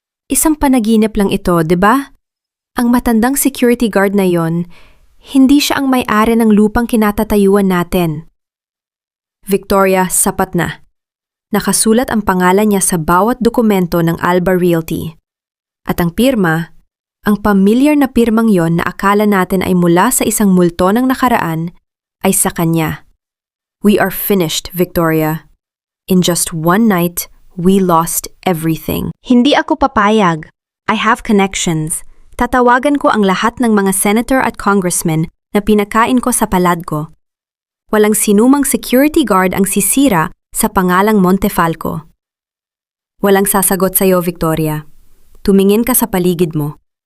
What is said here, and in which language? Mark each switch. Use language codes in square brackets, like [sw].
[tl] Isang panaginip lang ito, di ba? Ang matandang security guard na yon, hindi siya ang may-ari ng lupang kinatatayuan natin. Victoria, sapat na. Nakasulat ang pangalan niya sa bawat dokumento ng Alba Realty. At ang pirma, ang pamilyar na pirmang yon na akala natin ay mula sa isang multo ng nakaraan, ay sa kanya. [en] We are finished, Victoria. In just one night, we lost everything. [tl] Hindi ako papayag. [en] I have connections. [tl] Tatawagan ko ang lahat ng mga senator at congressmen na pinakain ko sa palad ko. Walang sinumang security guard ang sisira sa pangalang Montefalco. Walang sasagot sa iyo, Victoria. Tumingin ka sa paligid mo.